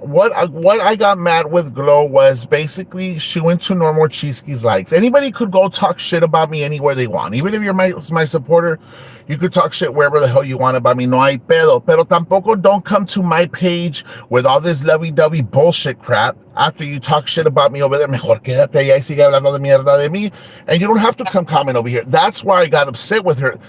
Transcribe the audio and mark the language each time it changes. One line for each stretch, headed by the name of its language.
English: What I got mad with Glow was basically she went to normal Cheesky's likes. Anybody could go talk shit about me anywhere they want. Even if you're my supporter, you could talk shit wherever the hell you want about me.
Spanish: No hay pedo. Pero tampoco
English: don't come to my page with all this lovey-dovey bullshit crap after you talk shit about me over there.
Spanish: Mejor quédate allá y sigue hablando de mierda de mí.
English: And you don't have to come comment over here. That's why I got upset with her.